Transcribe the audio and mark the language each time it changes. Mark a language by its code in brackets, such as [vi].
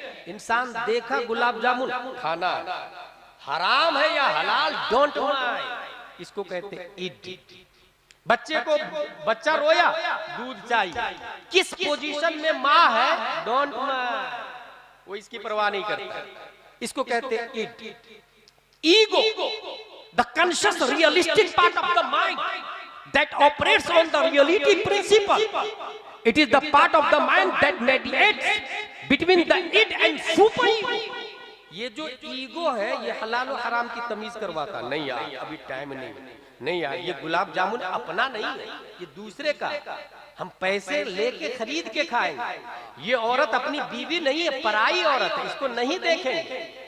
[hi] इंसान देखा गुलाब जामुन खाना हराम है या हलाल, [en] don't mind, [hi] इसको कहते हैं इड। बच्चे को, बच्चा रोया, दूध चाहिए, किस पोजीशन में माँ है, [en] don't mind, [hi] वो इसकी परवाह नहीं करता, इसको कहते हैं end. [en] ego, the conscious realistic part of the mind that operates on the reality principle. It is the part of the mind that mediates between the id and super ego. [hi] ये जो ईगो है ये हलाल और हराम की तमीज करवाता नहीं यार, अभी टाइम नहीं यार, ये गुलाब जामुन अपना नहीं है, ये दूसरे का, हम पैसे लेके खरीद के खाएंगे। ये औरत अपनी बीवी नहीं है, पराई औरत है, इसको नहीं देखेंगे।